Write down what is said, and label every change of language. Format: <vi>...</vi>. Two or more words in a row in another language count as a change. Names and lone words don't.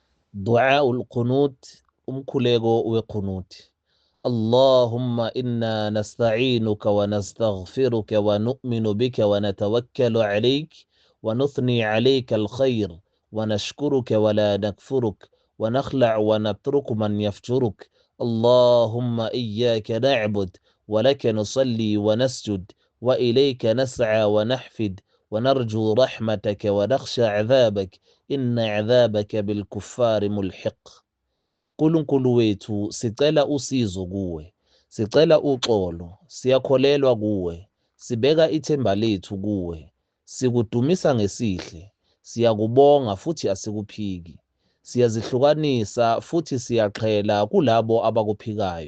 <ar>دعاء القنوت</ar> <zu>umkhuleko wequnut.</zu> <ar>اللهم إنا نستعينك ونستغفرك ونؤمن بك ونتوكل عليك ونثني عليك الخير ونشكرك ولا نكفرك ونخلع ونترك من يفجرك. اللهم إياك نعبد ولك نصلي ونسجد وإليك نسعى ونحفد ونرجو رحمتك ونخشى عذابك إن عذابك بالكفار ملحق.</ar> <zu>Nkulunkulu wethu sicela usizo kuwe, sicela uxolo, siyakholelwa kuwe, sibeka ithemba lethu kuwe, sikudumisa ngesihle, siyakubonga futhi asikuphiki, siyazihlukanisa futhi siyaqhela kulabo abakuphikayo.</zu>